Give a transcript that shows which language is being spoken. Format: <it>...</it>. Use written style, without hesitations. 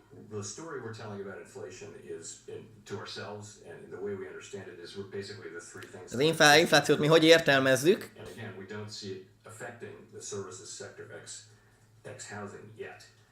<en>The story we're telling about inflation is to ourselves, and the way we understand it is we're basically the three things.</en> <hu>Az inflációt mi hogy értelmezzük?</hu> <en>And again, we don't see it affecting the services sector ex housing yet.</en>